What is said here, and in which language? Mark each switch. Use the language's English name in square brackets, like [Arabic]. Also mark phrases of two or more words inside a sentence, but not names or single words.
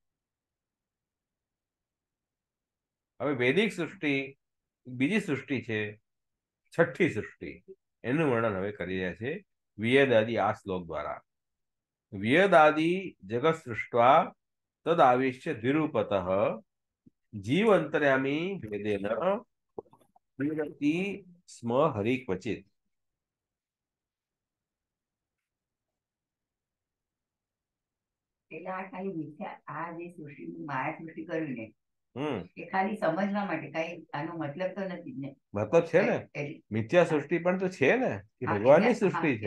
[Gujarati] હવે વૈદિક સૃષ્ટિ બીજી સૃષ્ટિ છે, છઠ્ઠી સૃષ્ટિ, એનું વર્ણન હવે કરી રહ્યા છે વેદાદિ આ શ્લોક દ્વારા। [Sanskrit] વેદાદિ જગત સૃષ્ટવા તદ આવિશ્ય દ્વિરૂપતઃ जीव अंतर्यामी भेदेन प्रीणति स्म हरि क्वचित। [Gujarati] એટલે આ ખાલી મિથ્યા, આ જે સૃષ્ટિ માયા સૃષ્ટિ કર્યું ને हम्म, એ ખાલી સમજવા માટે, કઈ આનો મતલબ તો નથી જ ને। मतलब છે ને, મિથ્યા સૃષ્ટિ પણ તો છે ને, કે ભગવાનની સૃષ્ટિ છે।